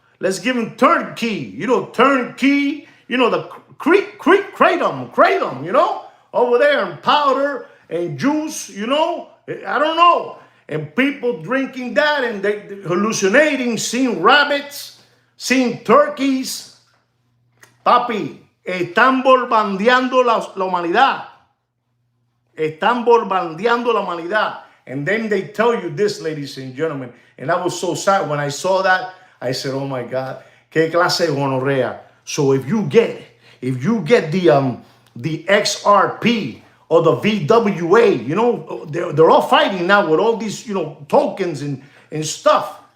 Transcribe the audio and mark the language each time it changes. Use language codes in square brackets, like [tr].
[en] Let's give him turnkey. You know, turnkey. You know, the kratom, you know, over there, and powder and juice, you know. I don't know. And people drinking that and they hallucinating, seeing rabbits, seeing turkeys. [es] Papi, están bombardeando la humanidad. Están bombardeando la humanidad. [en] And then they tell you this, ladies and gentlemen. And I was so sad when I saw that. I said, oh my God, [es] qué clase de gonorrea. [en] So if you get the XRP or the VWA, you know, they're all fighting now with all these, you know, tokens and stuff.